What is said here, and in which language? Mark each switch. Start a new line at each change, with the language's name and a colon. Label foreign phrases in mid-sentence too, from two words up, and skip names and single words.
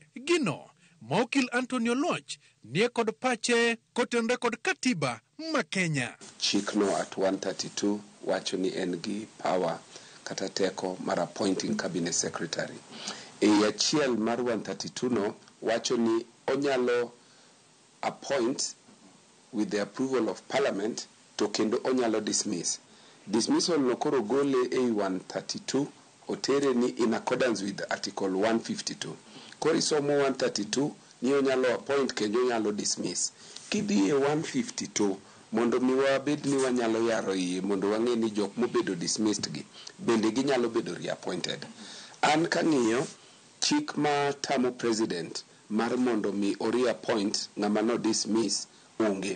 Luo (Kenya and Tanzania): Gino Maokil Antonio Loch nie kod pache kotenre kod katiba ma Kenya. Chikno at 132 wacho ni en gi power kata teko mar
English: appointing cabinet secretary.
Luo (Kenya and Tanzania): Achiel mar 132 no wacho ni onyalo
English: appoint with the approval of parliament
Luo (Kenya and Tanzania): to kendo onyalo dismiss. Dismissal no koro gole a 132 otere ni
English: in accordance with article 152.
Luo (Kenya and Tanzania): Koro isomo 132 ni onyalo appoint kendo onyalo dismiss. Kidhi e 152 mondo mi wabed ni wanyalo yaro iye mondo wang'e ni jok mobedo dismissed gi bende ginyalo bedo reappointed. An kang'iyo chik ma tamo president mar mondo mi reappoint ng'ama no dismiss onge.